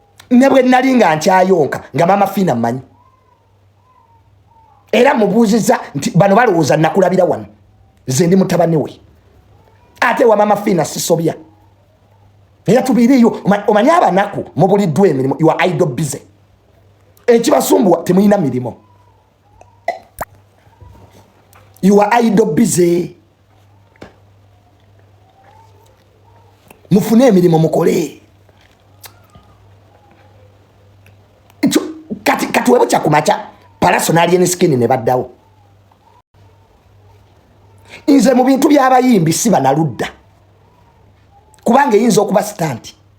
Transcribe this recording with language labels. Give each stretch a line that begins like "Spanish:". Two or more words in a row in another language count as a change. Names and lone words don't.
Ganda: Ne bwe nali nga nkyayonka, nga Maama Fiina mmanyi. Era mubuuziza nti bano balowooza nakulabira wano. Nze ndi mutabani we. Ate wa Maama Fiina sisobya. Era tubiiriyo, oma-, omanyi abanaku mubuliddwa emirimu,
English: you are idle busy.
Ganda: Ekibasumbuwa, temuyina mirimo.
English: You are idle busy.
Ganda: Mufune emirimu mukole. Ekyo, kati, kati we bukya kumakya, Pallaso n'Alien Skin ne baddawo. Nze mu bintu by'abayimbi si banaludda. Kubanga eyinza okuba stunt.